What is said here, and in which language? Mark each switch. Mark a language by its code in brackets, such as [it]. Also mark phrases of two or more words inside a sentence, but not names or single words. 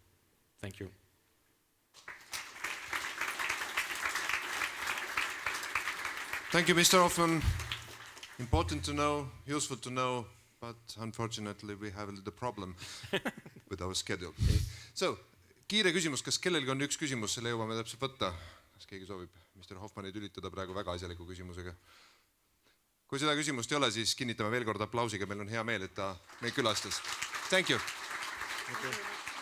[en] Thank you. Thank you, Mr. Hoffmann. Important to know, useful to know, but unfortunately we have a little problem with our schedule. So, [et] kiire küsimus, kas kellelgi on üks küsimus, selle jõuame täpselt võtta? Kas keegi soovib Mr. Hoffmanni tülitada praegu väga asjaliku küsimusega? Kui seda küsimust ei ole, siis kinnitame veel kord aplausiga. Meil on hea meel, et ta meid külastas. [en] Thank you.